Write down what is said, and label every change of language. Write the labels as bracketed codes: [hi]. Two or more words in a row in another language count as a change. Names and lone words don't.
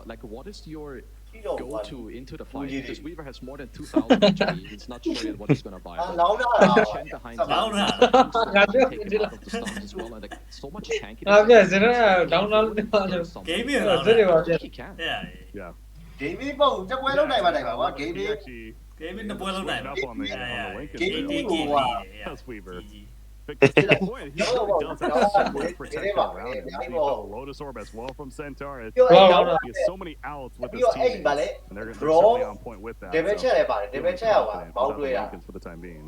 [en] Like, what is your go-to into the fight? Because Weaver has more than 2,000 HP. He's not sure yet what he's gonna buy. Chen behind him. As well, and like so much tanky. He can. Yeah. [my] Gaming ပုံတက်ပွဲလုံးနိုင်ပါကွာ gaming Gaming တပွဲလုံးနိုင်ပါ [en] on the link. Gaming That's Weaver. Because to the point, he really does have so much protection around him. He got a Lotus Orb as well from Centaur. He has so many outs with his team, and they're certainly on point with that. For the time being.